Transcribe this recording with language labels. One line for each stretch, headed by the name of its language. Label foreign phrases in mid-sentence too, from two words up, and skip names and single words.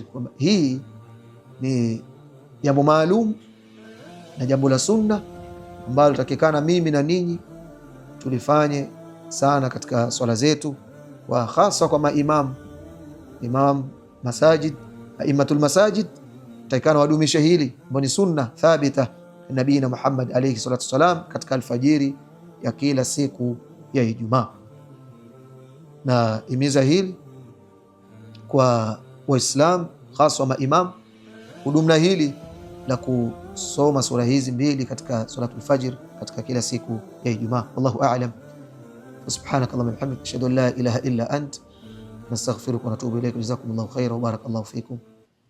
Swahili: Hii ni jambo maalum na jambo la sunna ambalo takikana mimi na ninyi tulifanye sana katika swala zetu, wa hasa kwa imam masajid,
Arabic: أئمة المساجد,
Swahili: takikana wadumisha hili ambalo ni
Arabic: سنة ثابتة نبينا محمد عليه الصلاة والسلام
Swahili: katika alfajiri ya kila siku ya Ijumaa. Na imiza hili kwa Waislamu hasa maimam hudumna hili la kusoma sura hizi mbili katika
Arabic: صلاة الفجر
Swahili: katika kila siku ya Ijumaa.
Arabic: والله أعلم. سبحانك اللهم وبحمدك أشهد أن لا إله إلا أنت نستغفرك ونتوب إليك. جزاكم الله خيرا وبارك الله فيكم.